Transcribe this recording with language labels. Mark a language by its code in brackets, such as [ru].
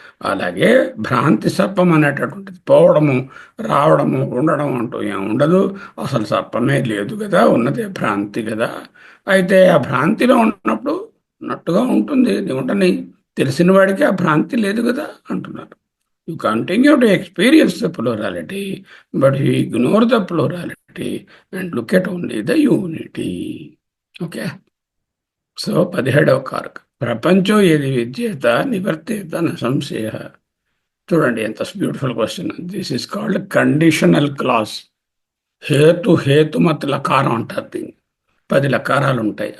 [te] అలాగే భ్రాంతి సర్పం అనేటటువంటిది పోవడము రావడము ఉండడం అంటూ ఏముండదు. అసలు సర్పమే లేదు కదా, ఉన్నదే భ్రాంతి కదా. అయితే ఆ భ్రాంతిలో ఉన్నప్పుడు ఉన్నట్టుగా ఉంటుంది. ఉండని తెలిసిన వాడికి ఆ భ్రాంతి లేదు కదా అంటున్నారు. [en] You continue to experience the plurality, but you ignore the plurality and look at only the unity. Okay? [te] So, 17వ కారక ప్రపంచం ఏది విద్యేత నివర్తేత న సంశయ. చూడండి ఎంత beautiful question. [en] This is called conditional clause. [te] హేతుమత్ లకారం అంటారు దీన్ని. 10 లకారాలు ఉంటాయి.